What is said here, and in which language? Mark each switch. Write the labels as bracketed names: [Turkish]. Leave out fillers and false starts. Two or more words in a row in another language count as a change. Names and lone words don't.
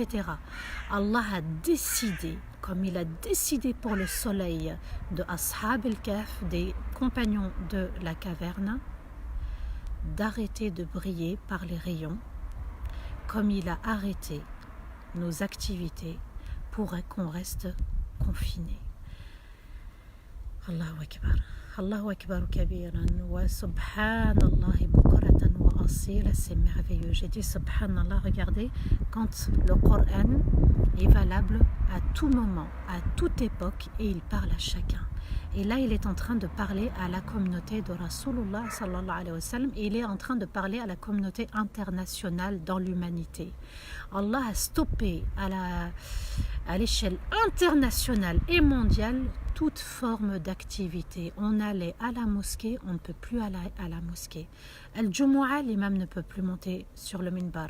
[French] Allah a décidé, comme il a décidé pour le soleil de [Arabic] أصحاب الكهف, [French] des compagnons de la caverne, d'arrêter de briller par les rayons, comme il a arrêté nos activités pour qu'on reste confinés. [Arabic] الله أكبر. الله أكبر كبيرا وسبحان الله بكرة وأصيلا, [French] c'est merveilleux. J'ai dit subhanallah, regardez, quand le Coran est valable à tout moment, à toute époque, et il parle à chacun. Et là, il est en train de parler à la communauté de [Arabic] رسول الله صلى الله عليه وسلم, [French] et il est en train de parler à la communauté internationale dans l'humanité. Allah a stoppé à l'échelle internationale et mondiale toute forme d'activité. On allait à la mosquée, on ne peut plus aller à la mosquée. Al-Jumu'ah, l'imam ne peut plus monter sur le minbar.